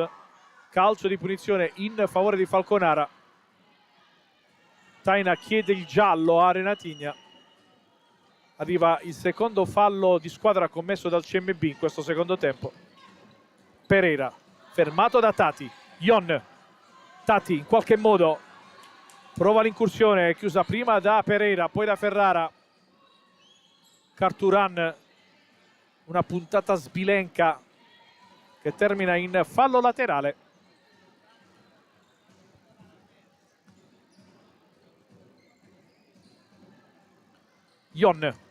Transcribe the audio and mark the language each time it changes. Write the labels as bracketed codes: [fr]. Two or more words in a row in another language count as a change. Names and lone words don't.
[it] Calcio di punizione in favore di Falconara. Taina chiede il giallo a Renatigna. Arriva il secondo fallo di squadra commesso dal CMB in questo secondo tempo. Pereira, fermato da Tati. Ion. Tati in qualche modo prova l'incursione, chiusa prima da Pereira, poi da Ferrara. Carturan, una puntata sbilenca che termina in fallo laterale. Ion.